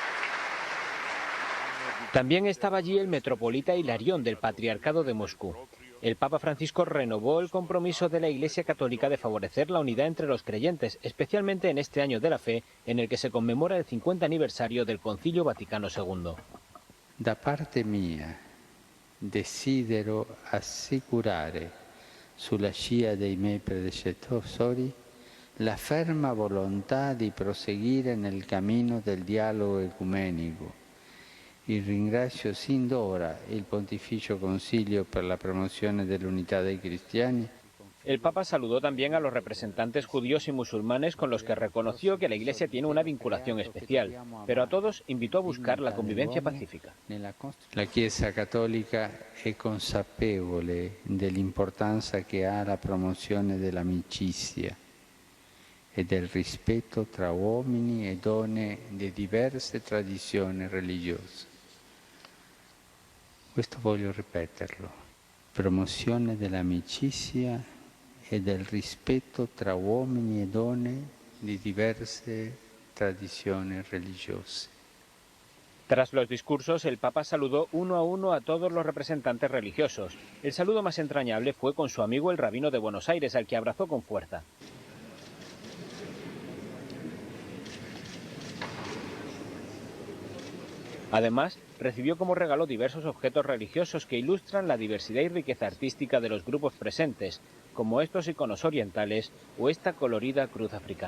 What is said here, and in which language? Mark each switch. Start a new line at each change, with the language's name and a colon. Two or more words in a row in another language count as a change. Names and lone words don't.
Spanish: También estaba allí el metropolita Hilarión del Patriarcado de Moscú. El Papa Francisco renovó el compromiso de la Iglesia Católica de favorecer la unidad entre los creyentes, especialmente en este año de la fe, en el que se conmemora el 50 aniversario del Concilio Vaticano II.
Italian: Da parte mia, desidero assicurare, sulla scia dei miei predecessori, la ferma volontà di proseguire nel cammino del dialogo ecumenico. Y ringrazio sin d'ora il Pontificio Concilio per la promozione dell'unità dei cristiani.
Spanish: El Papa saludó también a los representantes judíos y musulmanes con los que reconoció que la Iglesia tiene una vinculación especial, pero a todos invitó a buscar la convivencia pacífica.
Italian: La Chiesa Cattolica è consapevole dell'importanza che ha la promozione dell'amicizia e del rispetto tra uomini e donne di diverse tradizioni religiose. Questo voglio ripeterlo. Promozione dell'amicizia e del rispetto tra uomini e donne di diverse tradizioni religiose.
Spanish: Tras los discursos, el Papa saludó uno a uno a todos los representantes religiosos. El saludo más entrañable fue con su amigo el rabino de Buenos Aires, al que abrazó con fuerza. Además, recibió como regalo diversos objetos religiosos que ilustran la diversidad y riqueza artística de los grupos presentes, como estos iconos orientales o esta colorida cruz africana.